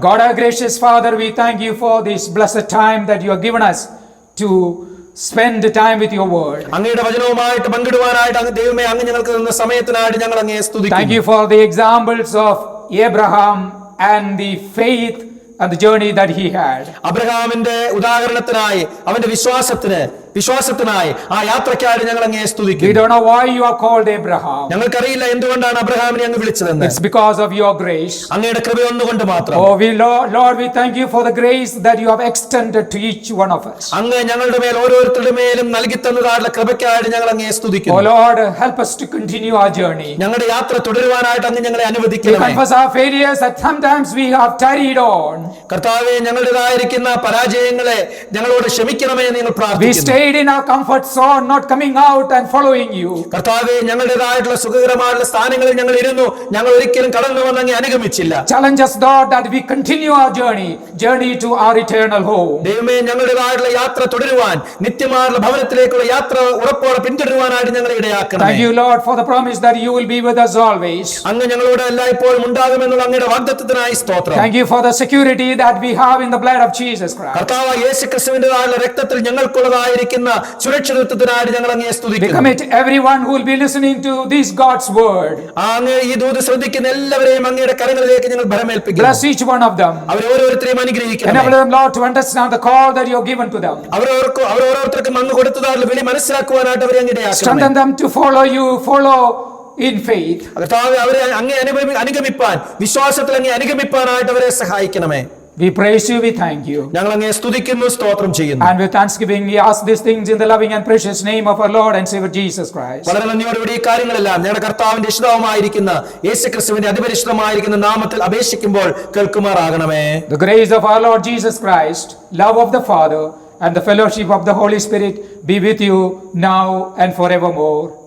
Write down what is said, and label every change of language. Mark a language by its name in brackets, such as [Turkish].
[English] God, our gracious Father, we thank you for this blessed time that you have given us to spend time with your word. [Malayalam] അങ്ങയുടെ വചനവുമായിട്ട് പങ്കിടുവാനായിട്ട് അങ്ങ് ദൈവമേ അങ്ങ് ഞങ്ങൾക്ക് തന്ന സമയത്തിനായിട്ട് ഞങ്ങൾ അങ്ങയെ [English] Thank [Malayalam] സ്തുതിക്കുന്നു. [English] you for the examples of Abraham and the faith and the journey that he had. [Malayalam] അബ്രഹാമിന്റെ ഉദാഹരണത്തിനായി അവന്റെ വിശ്വാസത്തിന് വിശ്വാസത്തിനായി ആ യാത്രയ്ക്കായി ഞങ്ങൾ അങ്ങയെ [English] We [Malayalam] സ്തുതിക്കുന്നു. [English] don't know why you are called Abraham. [Malayalam] ഞങ്ങൾക്കറിയില്ല എന്തുകൊണ്ടാണ് അബ്രഹാമിനെ അങ്ങ് വിളിച്ചതെന്ന്. [English] It's because of your grace. [Malayalam] അങ്ങയുടെ കൃപ ഒന്നുകൊണ്ട് മാത്രം. [English] Oh, Lord, we thank you for the grace that you have extended to each one of us. [Malayalam] അങ്ങ് ഞങ്ങളുടെ മേൽ ഓരോരുത്തരുടെ മേലും നൽകി തന്നതായിട്ടുള്ള കൃപയ്ക്കായിട്ട് ഞങ്ങൾ അങ്ങയെ Oh സ്തുതിക്കുന്നു. [English] Lord, help us to continue our journey. [Malayalam] ഞങ്ങളുടെ യാത്ര തുടരുവാനായിട്ട് അങ്ങ് ഞങ്ങളെ [English] We [Malayalam] അനുവദിക്കണമേ. [English] confess our failures that sometimes we have tarried on. [Malayalam] കർത്താവേ, ഞങ്ങളുടേതായിരിക്കുന്ന പരാജയങ്ങളെ ഞങ്ങളോട് ക്ഷമിക്കണമേ എന്ന് ഞങ്ങൾ [English] We [Malayalam] പ്രാർത്ഥിക്കുന്നു. [English] stayed in our comfort zone, not coming out and following you. [Malayalam] കർത്താവേ, ഞങ്ങളുടേതായിട്ടുള്ള സുഖകരമായിട്ടുള്ള സ്ഥാനങ്ങളിൽ ഞങ്ങൾ ഇരുന്നു, ഞങ്ങൾ ഒരിക്കലും കടന്നു വന്ന് അങ്ങ് അനുഗമിച്ചില്ല. [English] Challenge us, Lord, that we continue our journey to our eternal home. [Malayalam] ദൈവമേ, ഞങ്ങളുടേതായിട്ടുള്ള യാത്ര തുടരുവാൻ, നിത്യമായുള്ള ഭവനത്തിലേക്കുള്ള യാത്ര ഉറപ്പോടെ പിന്തുടരുവാനായിട്ട് ഞങ്ങളെ ഇടയാക്കണമേ. [English] Thank you, Lord, for the promise that you will be with us always. [Malayalam] അങ്ങ് ഞങ്ങളോട് എല്ലായ്പ്പോഴും ഉണ്ടാകുമെന്നുള്ള അങ്ങയുടെ വാഗ്ദത്തത്തിനായി സ്തോത്രം. [English] Thank you for the security that we have in the blood of Jesus Christ. [Malayalam] കർത്താവ് യേശുക്രിസ്തുവിന്റേതായുള്ള രക്തത്തിൽ ഞങ്ങൾക്കുള്ളതായിരിക്കുന്ന സുരക്ഷിതത്വത്തിനായിട്ട് ഞങ്ങൾ അങ്ങയെ [English] We [Malayalam] സ്തുതിക്കുന്നു. [English] commit everyone who will be listening to this God's word. [Malayalam] അങ്ങ് ഈ ദൂത് ശ്രദ്ധിക്കുന്ന എല്ലാവരെയും അങ്ങയുടെ കരങ്ങളിലേക്ക് ഞങ്ങൾ ഭരമേൽപ്പിക്കുന്നു. [English] Bless each one of them. [Malayalam] അവരെ ഓരോരുത്തരെയും അനുഗ്രഹിക്കണം. [English] Enable them, Lord, to understand the call that you have given to them. [Malayalam] അവരോരോരുത്തർക്കും അങ്ങ് കൊടുത്തതായുള്ള വിളി മനസ്സിലാക്കുവാനായിട്ട് അവരെ അങ്ങ് ഇടയാക്കണം. [English] Strengthen them to follow you, follow in faith. [Malayalam] കർത്താവേ, അവരെ അങ്ങേ അനുഗമിപ്പാൻ, വിശ്വാസത്തിൽ അങ്ങേ അനുഗമിപ്പാനായിട്ട് അവരെ സഹായിക്കണമേ. [English] We praise you, we thank you. [Malayalam] ഞങ്ങൾ അങ്ങേ സ്തുതിക്കുന്നു, സ്തോത്രം ചെയ്യുന്നു. [English] And with thanksgiving, we ask these things in the loving and precious name of our Lord and Savior Jesus Christ. [Malayalam] വളരെ നന്ദിയോടുകൂടി ഈ കാര്യങ്ങളെല്ലാം ഞങ്ങളുടെ കർത്താവിന്റെ ഇഷ്ടവുമായിരിക്കുന്ന യേശുക്രിസ്തുവിന്റെ അതിപരിശുദ്ധമായിരിക്കുന്ന നാമത്തിൽ അപേക്ഷിക്കുമ്പോൾ കേൾക്കുമാറാകണമേ. [English] The grace of our Lord Jesus Christ, love of the Father, and the fellowship of the Holy Spirit be with you now and forevermore.